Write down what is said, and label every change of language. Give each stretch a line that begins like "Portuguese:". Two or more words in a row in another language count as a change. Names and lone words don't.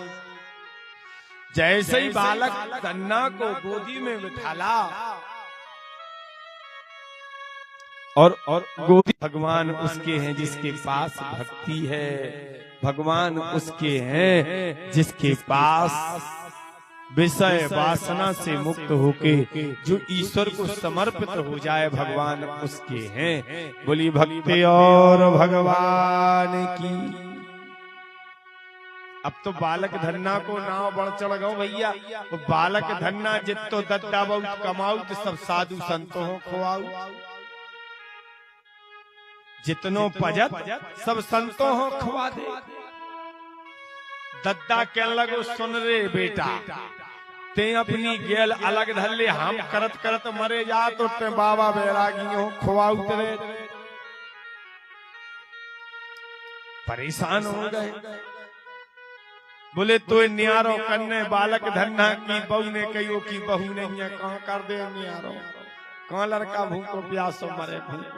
Hindi: जैसे ही बालक धन्ना को गोदी में बिठाला और गोदी, भगवान उसके हैं जिसके पास भक्ति है, भगवान उसके हैं जिसके पास विषय वासना से मुक्त होके जो ईश्वर को समर्पित हो जाए, भगवान उसके हैं। बोली भक्ति और भगवान की।
Bundeli: अब तो बालक धन्ना को नाव बढ़ चढ़ गो भैया। तो बालक धन्ना जितो दद्दा बहुत कमाऊ तो सब साधु संतों हो खुआऊ, जितनो पजत सब संतों हो खुआ दे। दद्दा कहने लगो सुन रे बेटा, ते अपनी गेल अलग धल्ले, हम करत करत मरे जा तो ते बाबा बैरागी हो खुआ उतरे।
Hindi: परेशान हो गए।
Bundeli: बोले तो न्यारो कन्ने बालक धन्ना की बहू ने कहो की बहू नहीं है, कहाँ कर दे न्यारो, कहाँ लड़का भूखो प्यासो मरे भूखो।